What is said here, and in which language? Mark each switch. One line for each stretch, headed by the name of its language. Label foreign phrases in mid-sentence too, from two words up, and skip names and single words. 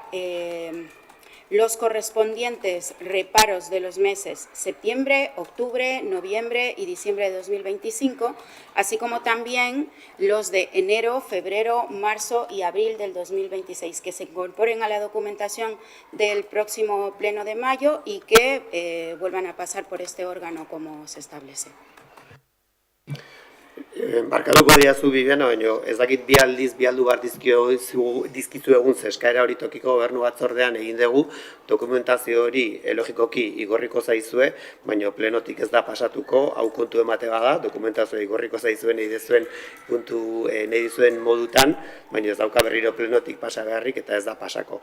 Spanish: los correspondientes reparos de los meses septiembre, octubre, noviembre y diciembre de 2025, así como también los de enero, febrero, marzo y abril del 2026, que se incorporen a la documentación del próximo pleno de mayo y que vuelvan a pasar por este órgano como se establece.
Basque: Barkatuko diazu Bibiana, baina ez dakit bi aldu bat dizkizu egun eskaera hori tokiko gobernu batzordean egin dugu, dokumentazio hori logikoki igorriko zaizue, baina plenotik ez da pasatuko, hau kontu emate bada, dokumentazioa igorriko zaizuen nahi dizuen modutan, baina ez dauka berriro plenotik pasa beharrik eta ez da pasako.